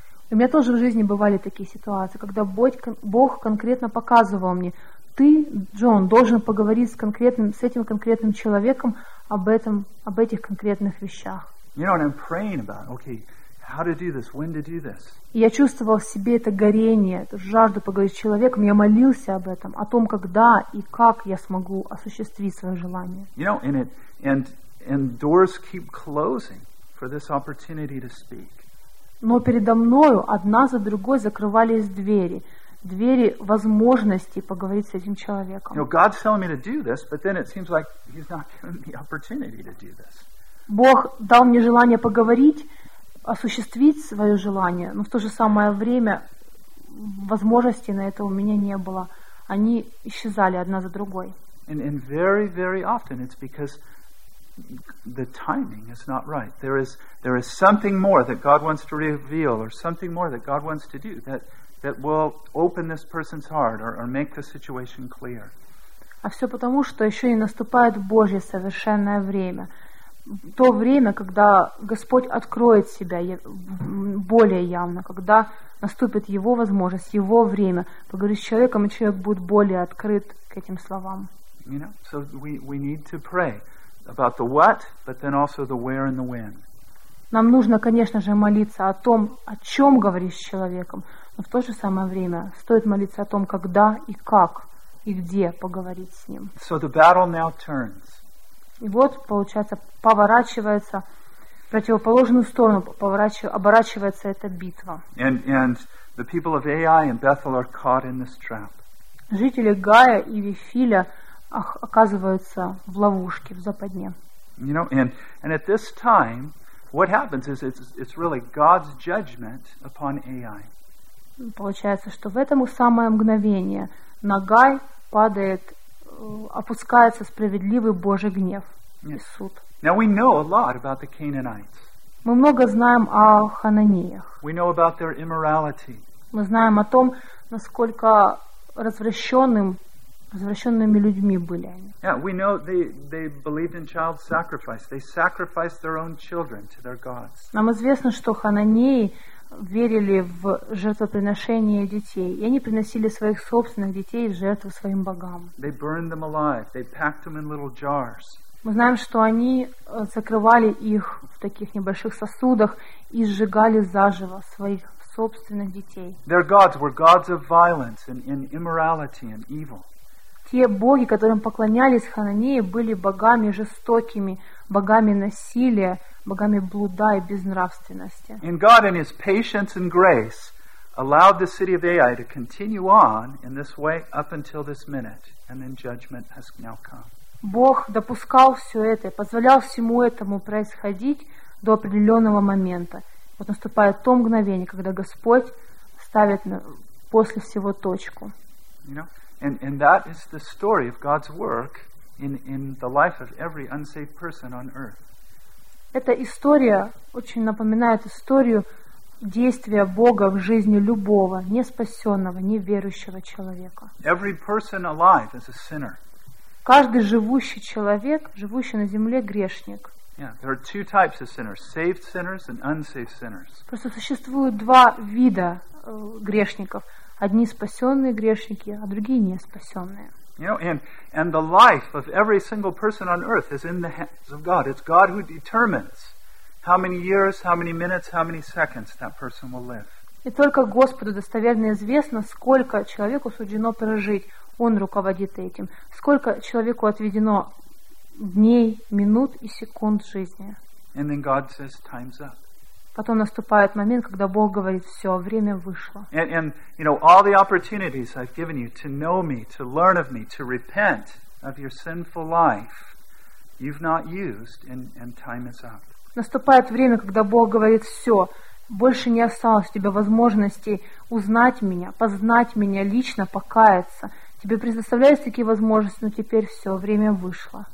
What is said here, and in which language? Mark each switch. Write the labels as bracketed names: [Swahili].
[Russian] У меня тоже в жизни бывали такие ситуации, когда Бог конкретно показывал мне, ты, Джон, должен поговорить с этим конкретным человеком об этих конкретных вещах. [English] You know, and I'm praying about, okay. How to do this? When to do this? [Russian] Я чувствовал в себе это горение, эту жажду поговорить с человеком. Я молился об этом, о том, когда и как я смогу осуществить свое желание. [English] You know, and doors keep closing for this opportunity to speak. [Russian] Но передо мною одна за другой закрывались двери возможности поговорить с этим человеком. [English] You know, God's telling me to do this, but then it seems like He's not giving me opportunity to do this. [Russian] Бог дал мне желание поговорить. Осуществить свое желание, но в то же самое время возможностей на это у меня не было. Они исчезали одна за другой. [English] And very, very often it's because the timing is not right. There is something more that God wants to reveal, or something more that God wants to do that will open this person's heart or make the situation clear. [Russian] А все потому, что еще и наступает Божье совершенное время. То время, когда Господь откроет себя более явно, когда наступит Его возможность, Его время, поговорить с человеком, и человек будет более открыт к этим словам. [English] You know, so we need to pray about the what, but then also the where and the when. [Russian] Нам нужно, конечно же, молиться о том, о чем говоришь с человеком, но в то же самое время стоит молиться о том, когда и как, и где поговорить с ним. [English] So the battle now turns. [Russian] И вот, получается, поворачивается в противоположную сторону, оборачивается эта битва. [English] And the people of Ai and Bethel are caught in this trap. [Russian] Жители Гая и Вифиля оказываются в ловушке, в западне. [English] You know, and at this time, what happens is it's really God's judgment upon Ai. [Russian] Получается, что в этом самое мгновение на Гай падает, опускается справедливый Божий гнев и суд. [English] Now we know a lot about the Canaanites. [Russian] Мы много знаем о Хананеях. [English] We know about their immorality. [Russian] Мы знаем о том, насколько развращенными людьми были они. [English] Yeah, we know they believed in child sacrifice. They sacrificed their own children to their gods. [Russian] Нам известно, что Хананеи верили в жертвоприношение детей, и они приносили своих собственных детей в жертву своим богам. [English] They burned them alive. They packed them in little jars. [Russian] Мы знаем, что они закрывали их в таких небольших сосудах и сжигали заживо своих собственных детей. [English] Their gods were gods of violence and immorality and evil. [Russian] Те боги, которым поклонялись Хананеи, были богами жестокими, богами насилия, богами блуда и безнравственности. [English] And God in His patience and grace allowed the city of Ai to continue on in this way up until this minute, and then judgment has now come. [Russian] Бог допускал все это, позволял всему этому происходить до определенного момента. Вот наступает то мгновение, когда Господь ставит после всего точку. [English] You know? And that is the story of God's work in the life of every unsaved person on earth. [Russian] Эта история очень напоминает историю действия Бога в жизни любого неспасенного, неверующего человека. [English] Every person alive is a sinner. [Russian] Каждый живущий человек, живущий на земле, грешник. [English] Yeah, there are two types of sinners: saved sinners and unsaved sinners. [Russian] Просто существуют два вида грешников. Одни спасенные грешники, а другие не спасенные. [English] You know, and the life of every single person on earth is in the hands of God. It's God who determines how many years, how many minutes, how many seconds that person will live. [Russian] И только Господу достоверно известно, сколько человеку суждено прожить. Он руководит этим. Сколько человеку отведено дней, минут и секунд жизни. [English] And then God says, time's up. [Russian] Потом наступает момент, когда Бог говорит: «Все, время вышло». [English] And you know, all the opportunities I've given you to know me, to learn of me, to repent of your sinful life, you've not used, and time is up. [Russian] Наступает время, когда Бог говорит: «Все, больше не осталось у тебя возможности узнать меня, познать меня лично, покаяться. Тебе предоставляются такие возможности, но теперь все, время вышло».